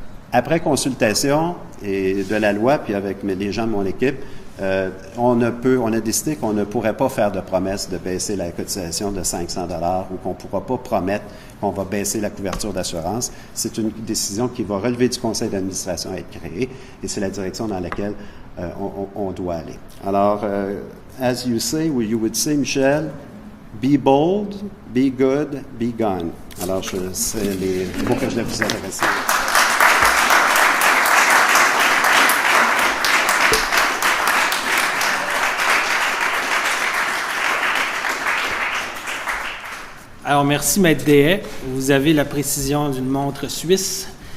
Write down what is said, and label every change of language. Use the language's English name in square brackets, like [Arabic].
[French] Après consultation et de la loi, puis avec les gens de mon équipe, on a décidé qu'on ne pourrait pas faire de promesse de baisser la cotisation de 500 $ ou qu'on ne pourra pas promettre qu'on va baisser la couverture d'assurance. C'est une décision qui va relever du conseil d'administration à être créée et c'est la direction dans laquelle on doit aller. Alors, [English] as you say, or you would say, Michel, be bold, be good, be gone. [French] Alors, c'est les mots que je vais vous adresser. Alors, merci, Maître Deshaies. Vous avez la précision d'une montre suisse.